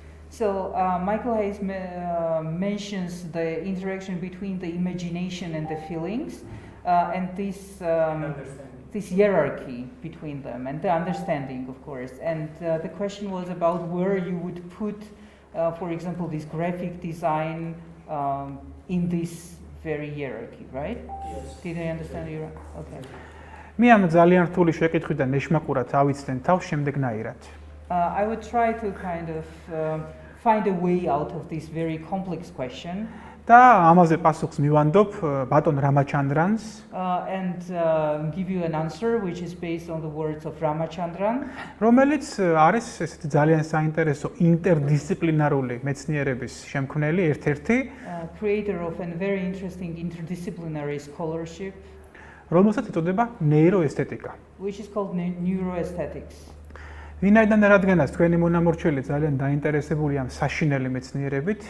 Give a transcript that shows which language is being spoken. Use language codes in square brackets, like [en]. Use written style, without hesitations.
[en] So Michael Hayes mentions the interaction between the imagination and the feelings, and this hierarchy between them and the understanding, of course. And the question was about where you would put, for example, this graphic design in this very hierarchy, right? Yes. Did I understand you? Okay. [ka] მე ამ ძალიან რთული შეკითხვიდან ნეშმაკურად ავიცდენ თავს შემდეგნაირად. [en] I would try to kind of find a way out of this very complex question. [ka] და ამაზე პასუხს მივანდობ ბატონ რამაჩანდრანს [en] And give you an answer which is based on the words of Ramachandran, [ka] რომელიც არის ესეთი ძალიან საინტერესო ინტერდისციპლინარული მეცნიერების შემქმნელი ერთ-ერთი [en] creator of a very interesting interdisciplinary scholarship [ka] რომელსაც იწოდება ნეიროესთეტიკა. [en] which is called neuroaesthetics. [ka] ვინაიდან რადგანაც თქვენი მონამორჩილი ძალიან დაინტერესებული ამ საშინელი მეცნიერებით,